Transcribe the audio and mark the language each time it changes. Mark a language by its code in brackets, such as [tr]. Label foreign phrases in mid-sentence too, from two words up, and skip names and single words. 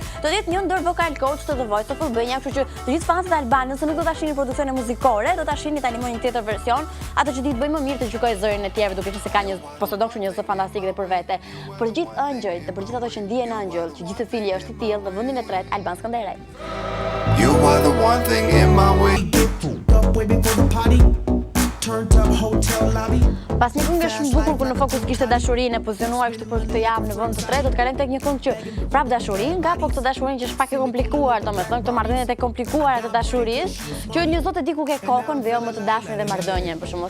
[sq] Do të jetë një ndër [en] vokal coach [sq] të The Voice of Albania, kështu që të gjithë fanët e Albanës nuk do ta shihni produksione muzikore, do ta shihni tani më një tjetër version, atë që di të bëjmë më mirë të gjykoj zërin e tjerëve, duke qenë se ka një posedon kështu një zë fantastik dhe për vete. Për gjithë Angel, dhe për gjithë ato që ndihen Angel, që gjithë cili është i tillë, në vendin e tretë Alban Skënderaj. [en] You are the one thing in my way. [sq] Pas një këngë shumë bukur ku në fokus kishte dashurinë e pozicionuar kështu për këtë javë në vend të tretë, do të kalojmë tek një këngë që prap dashurinë, nga po këtë dashurinë që është pak e komplikuar, domethënë këto marrëdhëniet e komplikuara të dashurisë, që një zot e di ku ke kokën dhe jo më të dashurin dhe marrëdhënien, për shembull.